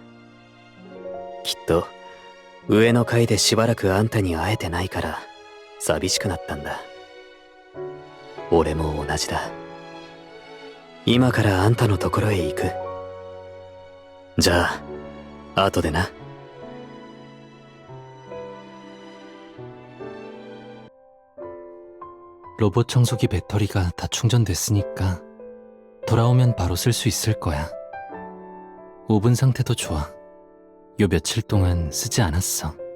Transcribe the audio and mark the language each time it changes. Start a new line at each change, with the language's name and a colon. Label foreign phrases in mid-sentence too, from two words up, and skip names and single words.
Japanese: きっと上の階でしばらくあんたに会えてないから寂しくなったんだ。俺も同じだ。今からあんたのところへ行く。じゃあ後でな。
Korean: 로봇 청소기 배터리가 다 충전됐으니까 돌아오면 바로 쓸 수 있을 거야. 오븐 상태도 좋아. 요 며칠 동안 쓰지 않았어.